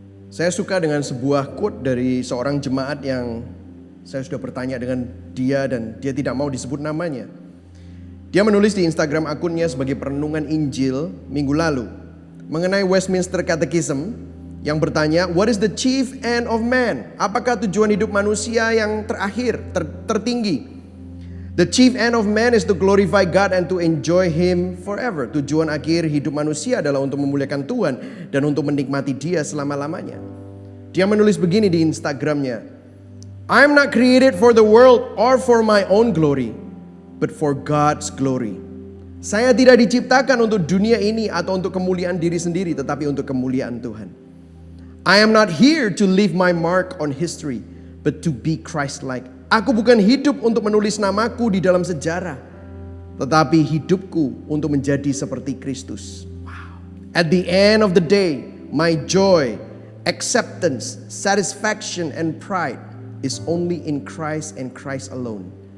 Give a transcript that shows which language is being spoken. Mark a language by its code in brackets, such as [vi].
[id] Saya suka dengan sebuah quote dari seorang jemaat yang saya sudah bertanya dengan dia dan dia tidak mau disebut namanya. Dia menulis di Instagram akunnya sebagai perenungan Injil minggu lalu mengenai Westminster Catechism yang bertanya, [en] what is the chief end of man? [id] Apakah tujuan hidup manusia yang terakhir, tertinggi? [en] The chief end of man is to glorify God and to enjoy Him forever. [id] Tujuan akhir hidup manusia adalah untuk memuliakan Tuhan dan untuk menikmati Dia selama-lamanya. Dia menulis begini di Instagramnya, [en] I am not created for the world or for my own glory, but for God's glory. [id] Saya tidak diciptakan untuk dunia ini atau untuk kemuliaan diri sendiri, tetapi untuk kemuliaan Tuhan. [en] I am not here to leave my mark on history, but to be Christ-like. [id] Aku bukan hidup untuk menulis namaku di dalam sejarah, tetapi hidupku untuk menjadi seperti Kristus. Wow. [en] At the end of the day, my joy, acceptance, satisfaction, and pride is only in Christ and Christ alone.